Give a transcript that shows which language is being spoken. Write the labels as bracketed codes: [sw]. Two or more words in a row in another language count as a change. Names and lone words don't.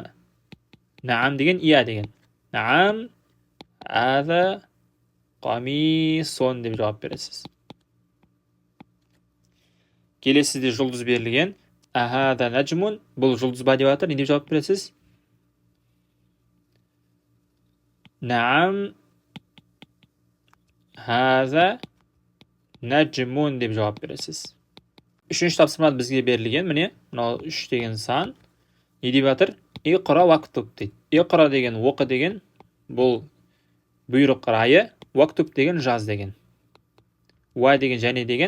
[kk] Наам деген иә деген. Наам [ar] هذا قميص [kk] деп жауап бересіз. Келесіде жұлдыз берілген. [ar] أهذا نجم. [kk] Бұл жұлдыз ба деп жатыр. Не деп жауап бересіз? Наам [ar] هذا نجم [kk] деп жауап бересіз. Үшінші тапсырмада бізге берілген. Міне, мынау 3 деген сан. Не деп жатыр? [ar] اقرأ واكتب [kk] дейді. Иқра деген оқы деген. Бұл бұйрық райы. Уактуб деген жаз деген. Уа деген және деген.